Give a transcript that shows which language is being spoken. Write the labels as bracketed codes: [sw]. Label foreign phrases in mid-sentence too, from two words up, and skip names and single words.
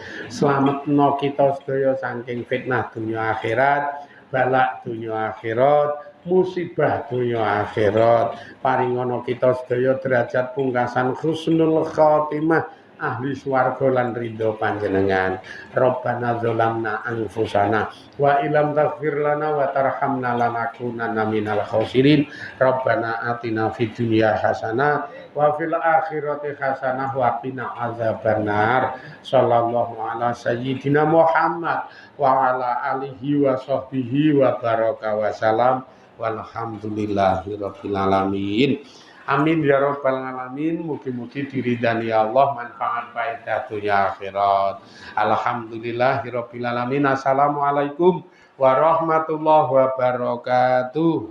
[jv] Slametna kita sedaya saking fitnah dunya akhirat, balak dunya akhirat, musibah dunya akhirat. Paringono kita sedaya derajat pungkasan [ar] حسن الخاتمة, [jv] ahli swarga lan ridho panjenengan. [ar] ربنا ظلمنا أنفسنا وإن لم تغفر لنا وترحمنا لنكونن من الخاسرين. ربنا آتنا في الدنيا حسنة وفي الآخرة حسنة وقنا عذاب النار. صلى الله على سيدنا محمد وعلى آله وصحبه وبارك وسلم. والحمد لله رب العالمين. آمين يا رب العالمين. [jv] Mugi-mugi diridani Allah, manfaat faedah dunya akhirat. [ar] الحمد لله رب العالمين السلام عليكم ورحمة الله وبركاته.